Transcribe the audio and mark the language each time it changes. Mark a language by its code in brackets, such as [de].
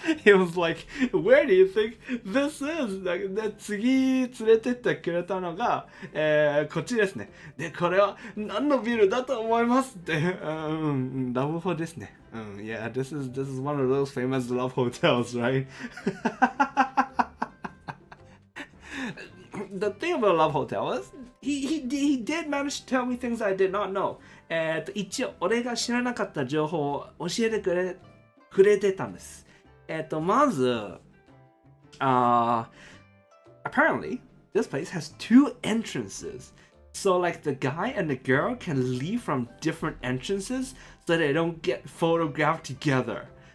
[en] He was like, Where do you think this is? [ja] で次連れてってくれたのが、こっちですね。で、これは何のビルだと思いますって、ラブホですね。 [en] Yeah, this is one of those famous love hotels, right? The thing about Love Hotel is he did manage to tell me things I did not know. [ja] 一応俺が知らなかった情報を教えてくれてたんです。 [en] まず、apparently this place has two entrances. So like the guy and the girl can leave from different entrances so they don't get photographed together.